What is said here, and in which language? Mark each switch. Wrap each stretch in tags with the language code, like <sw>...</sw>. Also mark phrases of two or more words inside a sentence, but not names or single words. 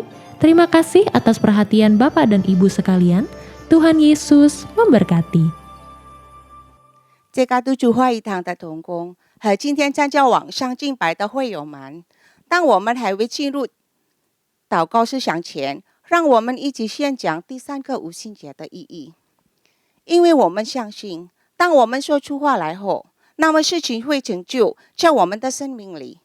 <id>Terima kasih atas perhatian Bapak dan Ibu sekalian. Tuhan Yesus memberkati.</id> <zh>这个督主会议堂的同工和今天参加网上敬拜的会友们，当我们还未进入祷告思想前，让我们一起先讲第三个五旬节的意义。因为我们相信，当我们说出话来后，那么事情会成就在我们的生命里。</zh>